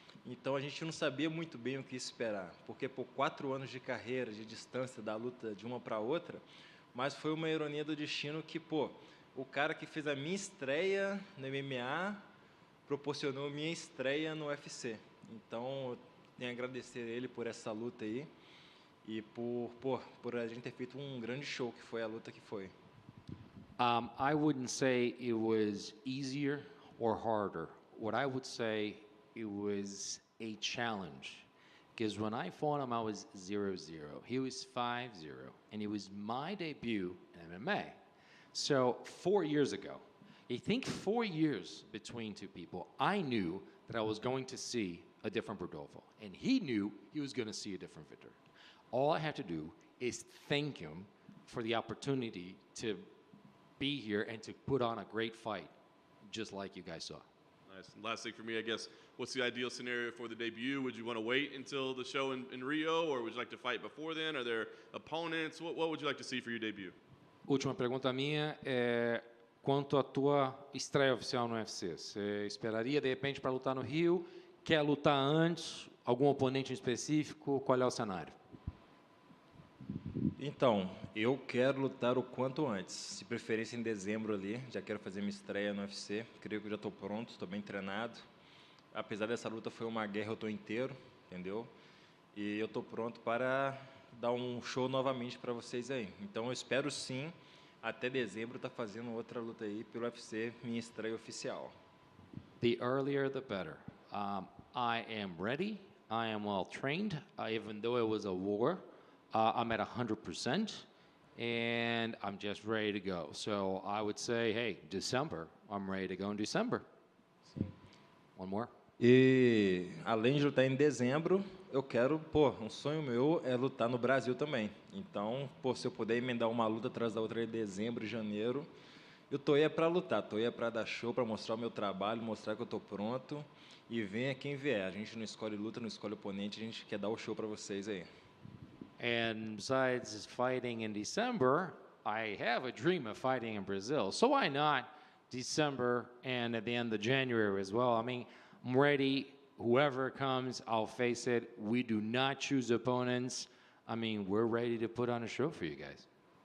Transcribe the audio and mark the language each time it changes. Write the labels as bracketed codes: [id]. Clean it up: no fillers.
[pt] Então a gente não sabia muito bem o que esperar, porque por 4 anos de carreira, de distância da luta de uma para outra, mas foi uma ironia do destino que, pô, o cara que fez a minha estreia no MMA proporcionou a minha estreia no UFC. Então eu tenho a agradecer ele por essa luta aí. E por a gente ter feito grande show, que foi a luta que foi. [en] I wouldn't say it was easier or harder. What I would say it was a challenge. Because when I fought him, I was 0-0. He was 5-0. And it was my debut in MMA. So 4 years ago, I think 4 years between two people, I knew that I was going to see a different Rodolfo. And he knew he was going to see a different Victor. All I have to do is thank him for the opportunity to be here and to put on a great fight, just like you guys saw. Nice. And last thing for me, I guess, what's the ideal scenario for the debut? Would you want to wait until the show in Rio, or would you like to fight before then? Are there opponents? What would you like to see for your debut? [pt] Última pergunta minha é quanto à tua estreia oficial no UFC. Você esperaria, de repente, para lutar no Rio? Quer lutar antes? Algum oponente em específico? Qual é o cenário? Então, eu quero lutar o quanto antes. Se preferência em dezembro ali, já quero fazer minha estreia no UFC. Creio que eu já estou pronto, estou bem treinado. Apesar dessa luta foi uma guerra, eu estou inteiro, entendeu? E eu estou pronto para dar um show novamente para vocês aí. Então, eu espero sim, até dezembro, estar fazendo outra luta aí pelo UFC, minha estreia oficial. [en] The earlier, the better. I am ready. I am well trained. Even though it was a war, I'm at 100%, and I'm just ready to go. So I would say, hey, December, I'm ready to go in December. One more. [pt] E além de lutar em dezembro, eu quero, um sonho meu é lutar no Brasil também. Então, se eu puder emendar uma luta atrás da outra em dezembro e janeiro, eu tô aí para lutar, tô aí para dar show, para mostrar o meu trabalho, mostrar que eu tô pronto. E venha quem vier. A gente não escolhe luta, não escolhe oponente, a gente quer dar o show para vocês aí. [en] And besides fighting in December, I have a dream of fighting in Brazil. So why not December and at the end of January as well? I mean, I'm ready. Whoever comes, I'll face it. We do not choose opponents. I mean, we're ready to put on a show for you guys.